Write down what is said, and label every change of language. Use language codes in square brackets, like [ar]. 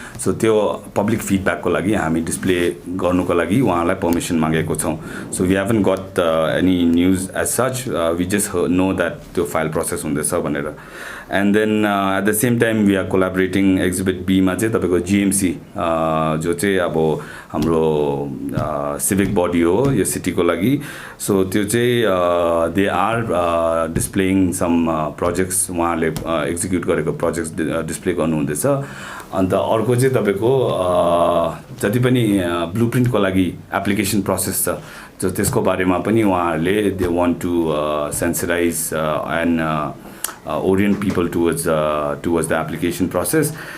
[ne] So त्यो public feedback को लागि हामी display गर्नुको लागि उहाँहरुलाई permission मागेको छौं. [en] So we haven't got any news as such. We just know that त्यो file process हुँदैछ भनेर. And then at the same time we are collaborating exhibit B मा चाहिँ तपाईको GMC जो चाहिँ अब हाम्रो civic body हो यो city को लागि. So त्यो चाहिँ they are displaying some projects उहाँहरुले execute गरेको projects display गर्नु हुँदैछ. [ne] अन्त अर्को चाहिँ तपाईको जति पनि blueprint को लागि application process छ, जो त्यसको बारेमा पनि उहाँहरुले they want to sensitize and orient people towards the application process.